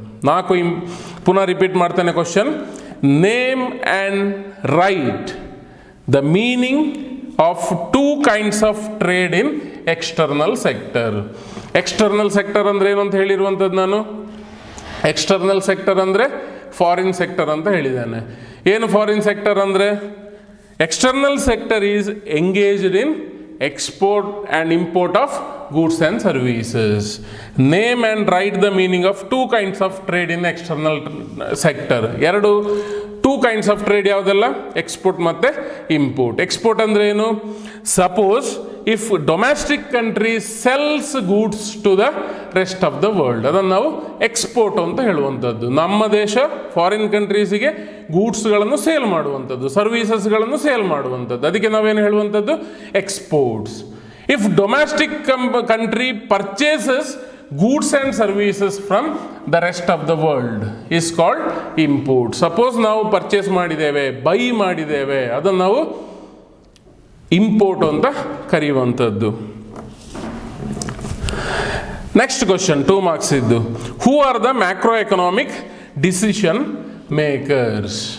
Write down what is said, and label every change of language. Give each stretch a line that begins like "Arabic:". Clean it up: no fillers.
English: 4
Kannada: ಪುನಃ ರಿಪೀಟ್ ಮಾಡ್ತೇನೆ question.
English: Name and write the meaning of 2 kinds of trade in external sector.
Kannada: External sector ಅಂದರೆ ಏನು ಅಂತ ಹೇಳಿರುವಂಥದ್ದು ನಾನು. ಎಕ್ಸ್ಟರ್ನಲ್ ಸೆಕ್ಟರ್ ಅಂದರೆ ಫಾರಿನ್ ಸೆಕ್ಟರ್ ಅಂತ ಹೇಳಿದ್ದೇನೆ. ಏನು ಫಾರಿನ್ ಸೆಕ್ಟರ್ ಅಂದರೆ?
English: External sector is engaged in export and import of goods and services. Name and write the meaning of 2 kinds of trade in external sector. 2
Kannada: two kinds of trade ಯಾವುದೆಲ್ಲ? Export ಮತ್ತು import. Export ಅಂದರೆ ಏನು?
English: suppose if domestic country sells goods to the rest of the world,
Kannada: ಅದನ್ನು ನಾವು export ಅಂತ ಹೇಳುವಂಥದ್ದು. ನಮ್ಮ ದೇಶ ಫಾರಿನ್ ಕಂಟ್ರೀಸಿಗೆ ಗೂಡ್ಸ್ಗಳನ್ನು ಸೇಲ್ ಮಾಡುವಂಥದ್ದು, ಸರ್ವೀಸಸ್ಗಳನ್ನು ಸೇಲ್ ಮಾಡುವಂಥದ್ದು, ಅದಕ್ಕೆ ನಾವೇನು ಹೇಳುವಂಥದ್ದು?
English: Exports. If domestic country purchases goods and services from the rest of the world is called import.
Kannada: Suppose ನಾವು ಪರ್ಚೇಸ್ ಮಾಡಿದ್ದೇವೆ, ಬೈ ಮಾಡಿದ್ದೇವೆ, ಅದನ್ನು ನಾವು ಇಂಪೋರ್ಟ್ ಅಂತ ಕರೆಯುವಂಥದ್ದು.
English: Next question 2 marks ಇದ್ದು, who are the macro economic decision makers?